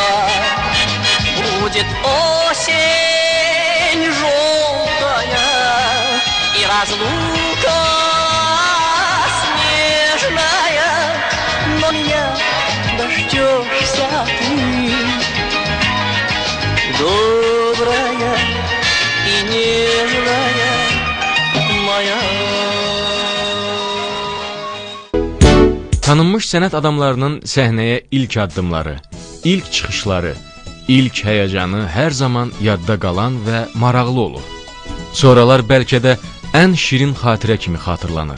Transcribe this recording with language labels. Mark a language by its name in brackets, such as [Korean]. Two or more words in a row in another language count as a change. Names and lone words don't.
[Russian] Будет осень желтая и разлука снежная, но меня дождешься ты, добрая и нежная моя. [Azerbaijani] Tanınmış sənət adamlarının səhnəyə ilk addımları, ilk çıxışları, ilk həyəcanı hər zaman yadda qalan və maraqlı olur. Sonralar bəlkə də ən şirin xatirə kimi xatırlanır.